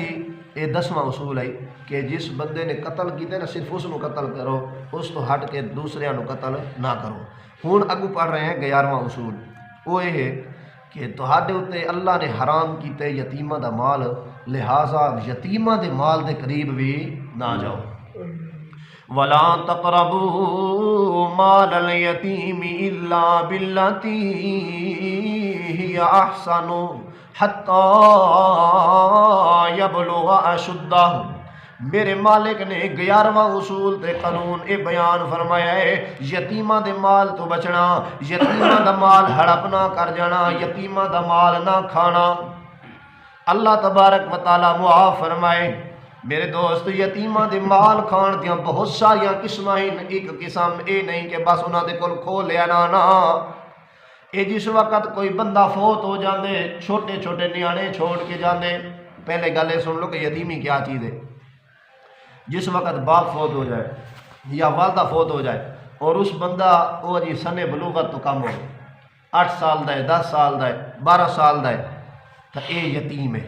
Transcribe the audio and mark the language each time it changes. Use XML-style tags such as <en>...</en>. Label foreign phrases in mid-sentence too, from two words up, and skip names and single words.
<pa>اے اسی 10واں اصول ہے کہ جس بندے نے قتل کیتے نا صرف اس نو قتل کرو، اس تو ہٹ کے دوسرے نو قتل نہ کرو۔ ہن اگو پڑھ رہے ہیں 11واں اصول، وہ یہ ہے کہ تہاڈے اتے اللہ نے حرام کیتے یتیماں دا مال، لہٰذا یتیماں دے مال دے قریب بھی نہ جاؤ۔</pa> <ar>وَلَا تَقْرَبُوا مَالَ الْيَتِيمِ إِلَّا بِالَّتِي هِيَ أَحْسَنُ حَتَّى يَبْلُغَ أَشُدَّهُ۔</ar> <pa>میرے مالک نے 11واں اصول تے قانون اے بیان فرمایا ہے، یتیماں دے مال تو بچنا، یتیماں دا مال ہڑپ نہ کر جانا، یتیماں دا مال نہ کھانا۔ اللہ تبارک و تعالی معاف فرمائے میرے دوست، یتیماں دے مال کھان دیاں بہت ساریاں قسماں ہیں، ایک قسم اے نہیں کہ بس انہاں دے کول کھو لیا نا۔ اے جس وقت کوئی بندہ فوت ہو جاندے، چھوٹے چھوٹے نیانے چھوڑ کے جاندے، پہلے گل یہ سن لو کہ یتیمی کیا چیز ہے۔ جس وقت باپ فوت ہو جائے یا والدہ فوت ہو جائے اور اس بندہ وہ جی سن بلوغت تو کم ہو، 8 سال دا ہے، 10 سال دا ہے، 12 سال دا ہے، تو اے یتیم ہے۔</pa>